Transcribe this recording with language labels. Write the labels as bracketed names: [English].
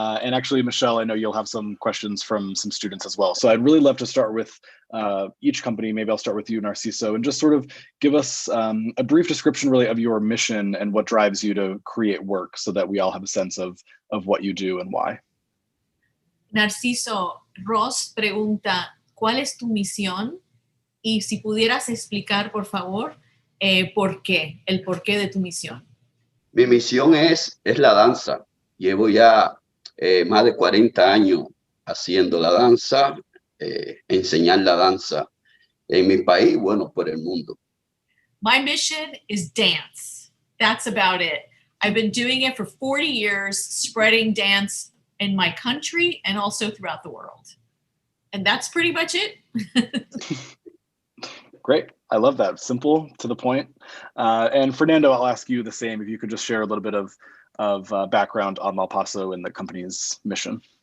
[English] And actually, Michelle, I know you'll have some questions from some students as well. So I'd really love to start with each company. Maybe I'll start with you, Narciso, and just sort of give us a brief description really of your mission and what drives you to create work so that we all have a sense of what you do and why. [Spanish] Narciso, Ross pregunta, ¿cuál es tu misión? Y si pudieras explicar, por favor, por qué, el porqué de tu misión. Mi misión es la danza. Llevo ya más de 40 años haciendo la danza, enseñar la danza en mi país, bueno, por el mundo. [English] My mission is dance. That's about it. I've been doing it for 40 years, spreading dance in my country and also throughout the world. And that's pretty much it. Great. I love that. Simple, to the point. And Fernando, I'll ask you the same. If you could just share a little bit of background on Malpaso and the company's mission.